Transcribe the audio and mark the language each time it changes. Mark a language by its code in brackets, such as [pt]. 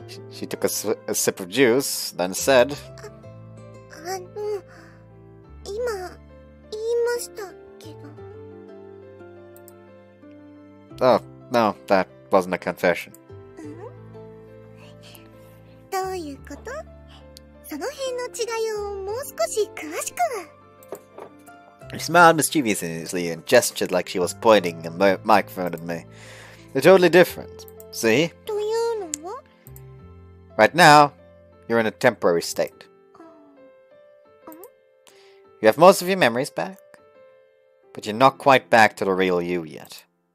[en] She took a sip of juice, then said, [ja] 今言いましたけど。 [en] Oh, no, that wasn't a confession. [ja] どういうこと？その辺の違いをもう少し詳しく。 [en] She smiled mischievously and gestured like she was pointing a microphone at me. They're totally different. See? [ja] というのは？ [en] Right now, you're in a temporary state. You have most of your memories back, but you're not quite back to the real you yet.